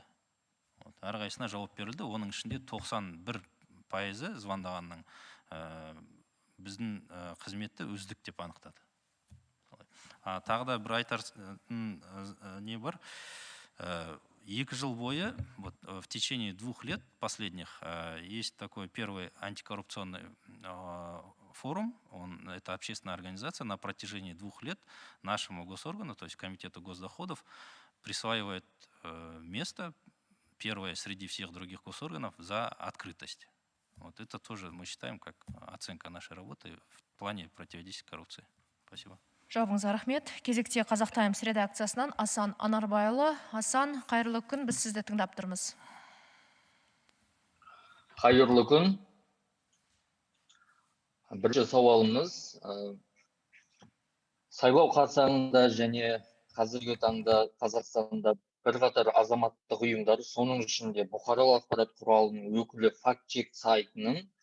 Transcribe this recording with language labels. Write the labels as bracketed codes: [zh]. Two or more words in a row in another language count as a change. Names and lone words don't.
[kk] Әрқайсысына жауап берілді. Оның ішінде 91% звондағанның біздің қызметті үздік деп анықтады. Тағы да бір айтатын не бар. 2 жыл бойы, [ru] вот, в течение 2 лет последних, есть такой первый антикоррупционный форум. Это общественная организация. На протяжении 2 лет нашему госоргану, то есть Комитету госдоходов, присваивает место первое среди всех других госорганов за открытость. Вот это тоже мы считаем как оценка нашей работы в плане противодействия коррупции. Спасибо. [kk] Жауабыңызға рахмет. Кезекте Қазақ Таймс редакциясынан Асан Анарбайұлы. Асан, қайырлы күн, біз сізді тыңдап тұрмыз. Қайырлы күн. Бірінші сауалымыз, сайлау қарсаңында және қазіргі таңда Қазақстанда бірқатар азаматтық ұйымдар, соның ішінде бұқаралық ақпарат құралының өкілі факт-чек сайтының